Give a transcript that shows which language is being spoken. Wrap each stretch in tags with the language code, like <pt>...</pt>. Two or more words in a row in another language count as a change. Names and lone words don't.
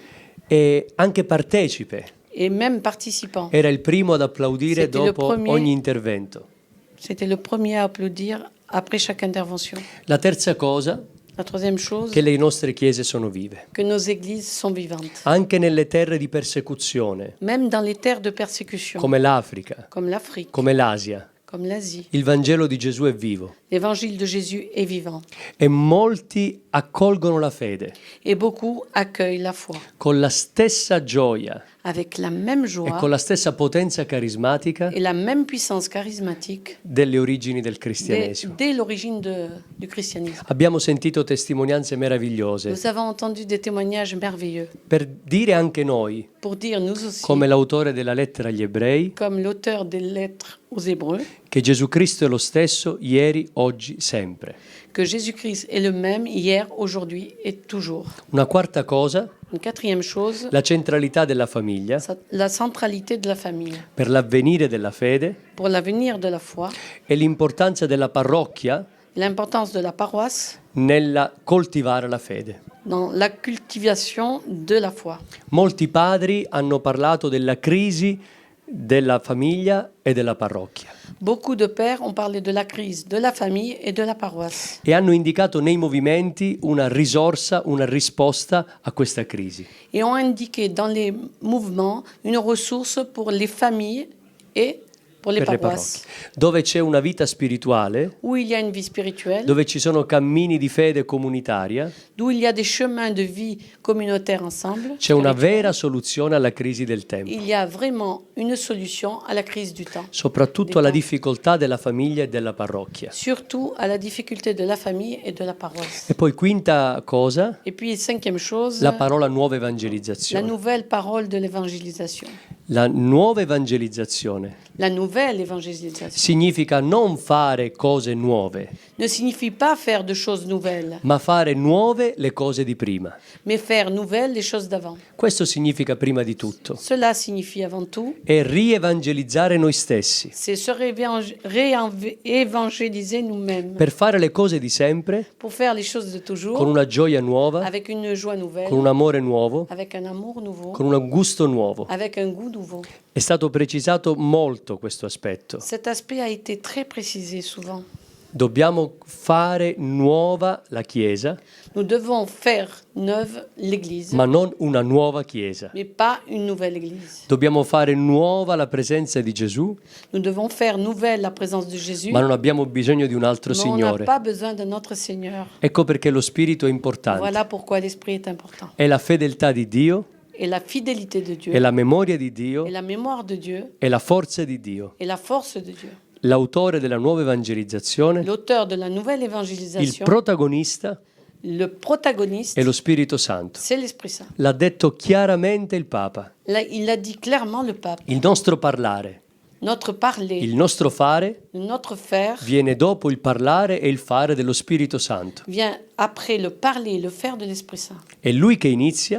<it>e anche partecipe.</it> <fr>et même participant.</fr> <it>Era il primo ad applaudire</it> <fr>C'était le</fr> <it>dopo</it> <fr>premier.</fr> <it>ogni intervento.</it> <fr>C'était le premier à applaudir après chaque intervention.</fr> <it>La terza cosa,</it> <fr>La troisième chose,</fr> <it>che le nostre chiese sono vive,</it> <fr>que nos églises sont vivantes.</fr> <it>anche nelle terre di persecuzione,</it> <fr>Même dans les terres de persécution,</fr> <it>come l'Africa,</it> <fr>comme l'Afrique,</fr> <it>come l'Asia.</it> <fr>comme l'Asie.</fr> <it>Il Vangelo di Gesù è vivo</it> <fr>L'évangile de Jésus est vivant</fr> <it>e molti accolgono la fede</it> <fr>et beaucoup accueillent la foi</fr> <it>con la stessa gioia</it> <fr>avec la même</fr> <it>e</it> <fr>joie</fr> <it>con la stessa potenza carismatica</it> <fr>et la même puissance charismatique</fr> <it>delle origini del</it> <fr>dès,</fr> <it>cristianesimo.</it> <fr>dès l'origine du christianisme.</fr> <it>Abbiamo sentito testimonianze meravigliose</it> <fr>Nous avons entendu des témoignages merveilleux</fr> <it>per dire anche noi,</it> <fr>pour dire nous aussi,</fr> <it>come l'autore della lettera agli ebrei,</it> <fr>comme l'auteur des lettres aux Hébreux,</fr> <it>che Gesù Cristo è lo stesso ieri, oggi, sempre.</it> <fr>que Jésus-Christ est le même hier, aujourd'hui et toujours.</fr> <it>Una quarta cosa,</it> <fr>Une quatrième chose,</fr> <it>la centralità della famiglia</it> <fr>la centralité de la famille</fr> <it>per l'avvenire della fede</it> <fr>pour l'avenir de la foi,</fr> <it>e l'importanza della parrocchia</it> <fr>l'importance de la paroisse</fr> <it>nella coltivare la fede.</it> <fr>dans la cultivation de la foi.</fr> <it>Molti padri hanno parlato della crisi della famiglia e della parrocchia</it> <fr>Beaucoup de pères ont parlé de la crise de la famille et de la paroisse</fr> <it>e hanno indicato nei movimenti una risorsa, una risposta a questa crisi.</it> <fr>et ont indiqué dans les mouvements une ressource pour les familles et pour les</fr> <it>per le</it> <fr>paroisses,</fr> <it>parrocchie, dove c'è una vita spirituale,</it> <fr>où il y a une vie spirituelle,</fr> <it>dove ci sono cammini di fede comunitaria,</it> <fr>d'où il y a des chemins de vie communautaires ensemble.</fr> <it>c'è una</it> <fr>spirituels.</fr> <it>vera soluzione alla crisi del tempo,</it> <fr>Il y a vraiment une solution à la crise du temps,</fr> <it>soprattutto alla difficoltà della famiglia e della parrocchia.</it> <fr>surtout à la difficulté de la famille et de la paroisse.</fr> <it>E poi quinta cosa,</it> <fr>Et puis, cinquième chose,</fr> <it>la parola nuova</it> <fr>la</fr> <it>evangelizzazione.</it> <fr>nouvelle parole de l'évangélisation.</fr> <it>La nuova evangelizzazione</it> <fr>La nouvelle évangélisation</fr> <it>significa non fare cose nuove,</it> <fr>ne signifie pas faire de choses nouvelles,</fr> <it>ma fare nuove le cose di prima.</it> <fr>mais faire nouvelles les choses d'avant.</fr> <it>Questo significa prima di tutto</it> <fr>Cela signifie avant tout,</fr> <it>è rievangelizzare noi stessi</it> <fr>c'est se réévangéliser nous-mêmes</fr> <it>per fare le cose di sempre</it> <fr>pour faire les choses de</fr> <it>con</it> <fr>toujours</fr> <it>una gioia nuova,</it> <fr>avec une joie nouvelle,</fr> <it>con un amore nuovo,</it> <fr>avec un amour nouveau,</fr> <it>con un gusto nuovo.</it> <fr>avec un goût nouveau.</fr> <it>È stato precisato molto questo aspetto.</it> <fr>Cet aspect a été très précisé souvent.</fr> <it>Dobbiamo fare nuova la Chiesa,</it> <fr>Nous devons faire neuve l'Église,</fr> <it>ma non una nuova Chiesa.</it> <fr>mais pas une nouvelle Église.</fr> <it>Dobbiamo fare nuova la presenza di Gesù,</it> <fr>Nous devons faire nouvelle la présence de Jésus,</fr> <it>ma non abbiamo bisogno di un altro</it> <fr>mais on n'a</fr> <it>Signore.</it> <fr>pas besoin de notre Seigneur.</fr> <it>Ecco perché lo Spirito è importante.</it> <fr>Voilà pourquoi l'Esprit est important.</fr> <it>È la fedeltà di Dio,</it> <fr>Et la fidélité de Dieu,</fr> <it>è la memoria di Dio,</it> <fr>et la mémoire de Dieu,</fr> <it>è la forza di Dio.</it> <fr>et la force de Dieu.</fr> <it>L'autore della nuova evangelizzazione,</it> <fr>L'auteur de la nouvelle</fr> <it>il</it> <fr>évangélisation,</fr> <it>protagonista</it> <fr>le protagoniste,</fr> <it>è lo Spirito Santo.</it> <fr>c'est l'Esprit Saint.</fr> <it>L'ha detto chiaramente il Papa.</it> <fr>Là, il a dit clairement le pape.</fr> <it>Il nostro parlare,</it> <fr>Notre parler,</fr> <it>il nostro fare</it> <fr>notre faire</fr> <it>viene dopo il parlare e il fare dello Spirito Santo.</it> <fr>vient après le parler et le faire de l'Esprit Saint.</fr> <it>È Lui che inizia</it>